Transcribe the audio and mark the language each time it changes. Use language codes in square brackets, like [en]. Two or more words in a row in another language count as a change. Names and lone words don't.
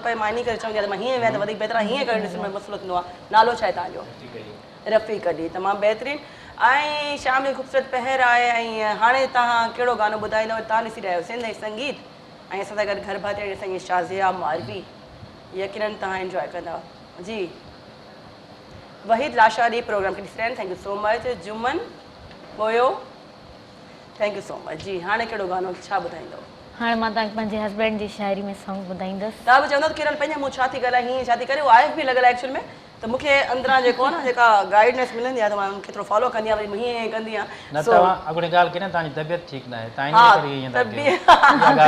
[sd] पए मां इन करे चवंदी आहियां त मां हीअं विया त वधीक बहितर हीअं करे ॾिसण में मसइलो थींदो आहे नालो छा आहे तव्हांजो रफ़ीक अली तमामु बहितरीनु ऐं शाम जो ख़ूबसूरत पहर आहे ऐं हाणे तव्हां कहिड़ो गानो ॿुधाईंदव तव्हां ॾिसी रहिया आहियो सिंध ऐं संगीत ऐं असां सां गॾु घर भाती असांजी शाज़िया मारवी यकीननि तव्हां इंजॉय कंदा जी वहीद लाशादी प्रोग्राम खे ॾिसी रहिया आहिनि [en] thank you so much [sd] जुमन पोयो [en] thank you so much [sd] जी हाणे कहिड़ो गानो छा ॿुधाईंदव हाणे मां तव्हांखे पंहिंजे हस्बैंड जी शाइरी में सॉन्ग ॿुधाईंदसि तव्हां बि चवंदव किरण पंहिंजे मूं छा थी ॻाल्हाए हीअं छा थी करे उहो आहे बि लॻल आहे एक्चुअल में त मूंखे अंदरां जेको आहे न जेका गाइडनेस मिलंदी आहे त मां उनखे थोरो फॉलो कंदी आहियां वरी हीअं कंदी आहियां न तव्हां अॻुणी ॻाल्हि कई न तव्हांजी तबियत ठीकु न आहे तव्हां